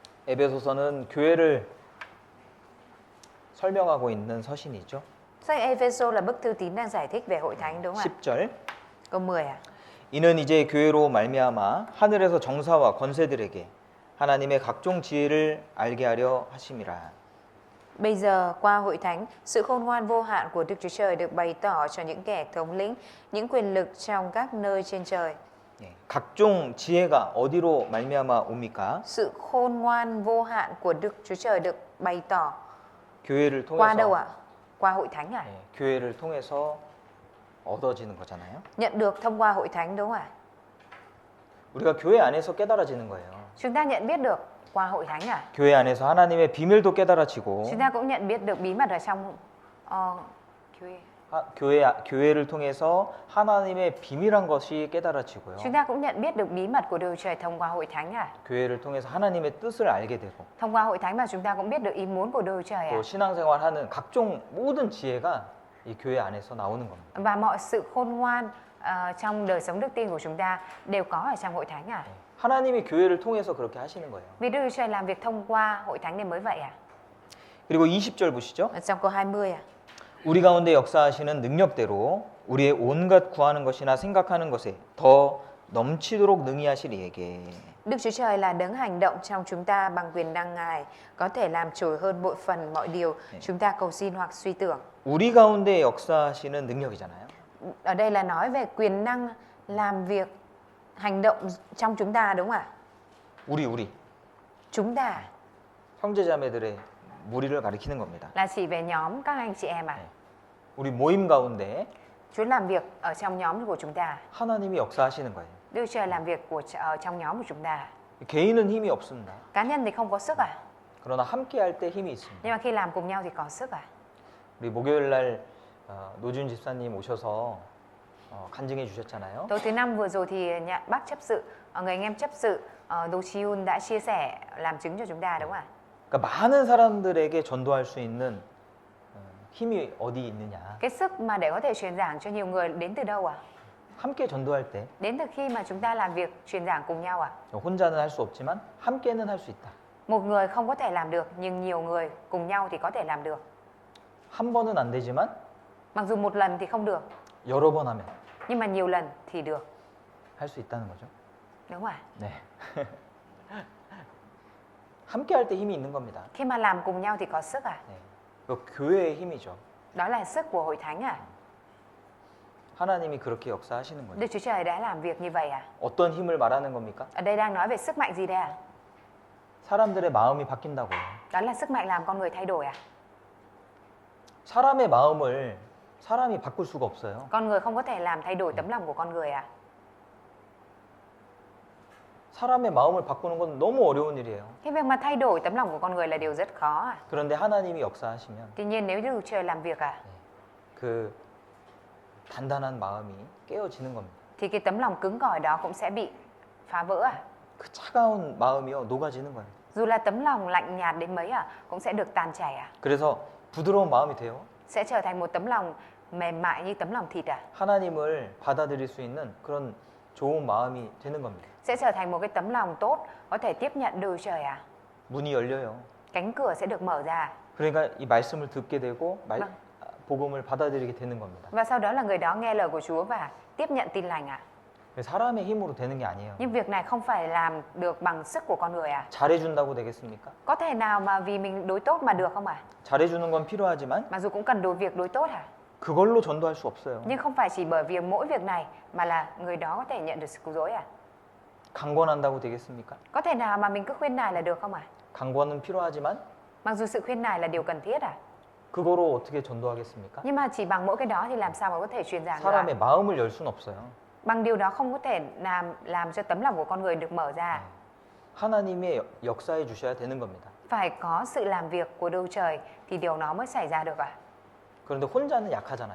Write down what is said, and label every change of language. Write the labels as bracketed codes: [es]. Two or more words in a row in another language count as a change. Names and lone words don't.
[ko] 에베소서는 교회를 설명하고 있는 서신이죠. [vi] Sách Ephesos là bức thư tín đang giải thích về hội thánh đúng không ạ? [ko] 10절. [vi] Câu 10 ạ. [ko] 이는 이제 교회로 말미암아 하늘에서 정사와 권세들에게 하나님의 각종 지혜를 알게 하려 하심이라. [vi] Bây giờ qua hội thánh, sự khôn ngoan vô hạn của Đức Chúa Trời được bày tỏ cho những kẻ thống lĩnh, những quyền lực trong các nơi trên trời. [ko] 예, 각종 지혜가 어디로 말미암아 옵니까? [vi] Sự khôn ngoan vô hạn của Đức Chúa Trời được bày tỏ [ko] 교회를 [vi] qua đâu [ko] 통해서 [vi] ạ? Qua hội thánh à? [ko] 예, 교회를 통해서 얻어지는 거잖아요. [vi] Nhận được thông qua hội thánh đúng không ạ? [ko] 우리가 교회 안에서 깨달아지는 거예요. [vi] Chúng ta nhận biết được qua hội thánh à? [ko] 교회 안에서 하나님의 비밀도 깨달아지고 [vi] Chúng ta cũng nhận biết được bí mật ở trong 교회. [ko] 교회를 통해서 하나님의 비밀한 것이 깨달아지고요. [vi] Chúng ta cũng nhận biết được bí mật của Đức Chúa Trời thông qua hội thánh à? [ko] 교회를 통해서 하나님의 뜻을 알게 되고 [vi] Thông qua hội thánh mà chúng ta cũng biết được ý muốn của Đức Chúa Trời à? [ko] 또 신앙생활하는 각종 모든 지혜가 이 교회 안에서 나오는 겁니다. [vi] Và mọi sự khôn ngoan trong đời sống đức tin của chúng ta đều có ở trong hội thánh à? [ko] 하나님이 교회를 통해서 그렇게 하시는 거예요. [vi] Vì Đức Chúa Trời làm việc thông qua hội thánh nên mới vậy à? [ko] 그리고 20절 보시죠. [vi] Ở trong câu 20 à? [ko] 우리 가운데 역사하시는 능력대로 우리의 온갖 구하는 것이나 생각하는 것에 더 넘치도록 능히 하실 이에게. [vi] Đức Chúa Trời là đấng hành động trong chúng ta bằng quyền năng Ngài, có thể làm trội hơn bội phần mọi điều chúng ta cầu xin hoặc suy tưởng. [ko] 우리 가운데 역사하시는 능력이잖아요. [vi] Ở đây là nói về quyền năng làm việc, hành động trong chúng ta đúng không ạ? [ko] 우리 [vi] Chúng ta [ko] 형제자매들의 무리를 가리키는 겁니다. [vi] là chỉ về nhóm các anh chị em à? [ko] 우리 모임 가운데 [vi] Chúa làm việc ở trong nhóm của chúng ta. [ko] 하나님이 역사하시는 거예요. [vi] Đức Chúa Trời làm việc ở trong nhóm của chúng ta. [ko] 개인은 힘이 없습니다. [vi] Cá nhân thì không có sức à? [ko] 그러나 함께 할 때 힘이 있습니다. [vi] Nhưng mà khi làm cùng nhau thì có sức à? [ko] 우리 목요일 날 노준 집사님 오셔서 간증해 주셨잖아요. [vi] Tối thứ năm vừa rồi thì bác chấp sự, người anh em chấp sự Đô Chi Un đã chia sẻ làm chứng cho chúng ta đúng không ạ? [ko] 그러니까 많은 사람들에게 전도할 수 있는 힘이 어디 있느냐? [vi] Cái sức mà để có thể truyền giảng cho nhiều người đến từ đâu ạ? [ko] 함께 전도할 때 [vi] Đến từ khi mà chúng ta làm việc truyền giảng cùng nhau ạ? [ko] 혼자는 할 수 없지만 함께는 할 수 있다. [vi] Một người không có thể làm được nhưng nhiều người cùng nhau thì có thể làm được. [ko] 한 번은 안 되지만 [vi] Mặc dù một lần thì không được, [ko] 여러 번 하면 [vi] nhưng mà nhiều lần thì được. [ko] 할 수 있다는 거죠. [vi] Đúng không ạ? [ko] 네. 함께 할 때 힘이 있는 겁니다. [vi] Khi mà làm cùng nhau thì có sức à? [ko] 네. 그 교회의 힘이죠. [vi] Đó là sức của hội thánh à? [ko] 하나님이 그렇게 역사하시는 거죠. [vi] Đức Chúa Trời đã làm việc như vậy à? [ko] 어떤 힘을 말하는 겁니까? [vi] Ở đây đang nói về sức mạnh gì đây à? [ko] 사람들의 마음이 바뀐다고요. [vi] Đó là sức mạnh làm con người thay đổi à? [ko] 사람의 마음을 사람이 바꿀 수가 없어요. [vi] Con người không có thể làm thay đổi tấm lòng của con người à? [ko] 사람의 마음을 바꾸는 건 너무 어려운 일이에요. [vi] Cái việc mà thay đổi tấm lòng của con người là điều rất khó à? [ko] 그런데 하나님이 역사하시면 [vi] Tuy nhiên nếu Đức Chúa Trời làm việc à? [ko] 그 단단한 마음이 깨어지는 겁니다. [vi] Thì cái tấm lòng cứng cỏi đó cũng sẽ bị phá vỡ à? [ko] 그 차가운 마음이요 녹아지는 거예요. [vi] Dù là tấm lòng lạnh nhạt đến mấy à, cũng sẽ được tan chảy à? [ko] 그래서 부드러운 마음이 돼요. [vi] Sẽ trở thành một tấm lòng mềm mại như tấm lòng thịt à? [ko] 하나님을 받아들일 수 있는 그런 좋은 마음이 되는 겁니다. [vi] Sẽ trở thành một cái tấm lòng tốt, có thể tiếp nhận Đức Chúa Trời à? [ko] 문이 열려요. [vi] Cánh cửa sẽ được mở ra. [ko] 그러니까 이 말씀을 듣게 되고 [vi] vâng. [ko] 복음을 받아들이게 되는 겁니다. [vi] Và sau đó là người đó nghe lời của Chúa và tiếp nhận tin lành à? [ko] 사람의 힘으로 되는 게 아니에요. [vi] Nhưng việc này không phải làm được bằng sức của con người à? [ko] 잘해준다고 되겠습니까? [vi] Có thể nào mà vì mình đối tốt mà được không à? [ko] 잘해주는 건 필요하지만 [vi] Mặc dù cũng cần việc đối tốt à? [ko] 그걸로 전도할 수 없어요. [vi] Nhưng không phải chỉ bởi vì mỗi việc này mà là người đó có thể nhận được sự cứu rỗi à? [ko] 강권한다고 되겠습니까? [vi] Có thể nào mà mình cứ khuyên nài là được không à? [ko] 강권은 필요하지만 [vi] Mặc dù sự khuyên nài là điều cần thiết à? [ko] 그거로 어떻게 전도하겠습니까? [vi] Nhưng mà chỉ bằng mỗi cái đó thì làm sao mà có thể truyền giảng được à? [ko] 사람의 마음을 열 수는 없어요. [vi] Bằng điều đó không có thể làm cho tấm lòng của con người được mở ra. [ko] 하나님의 역사해 주셔야 되는 겁니다. [vi] Phải có sự làm việc của Đức Trời thì điều đó mới xảy ra được à? [ko] 그런데 혼자는 약하잖아요.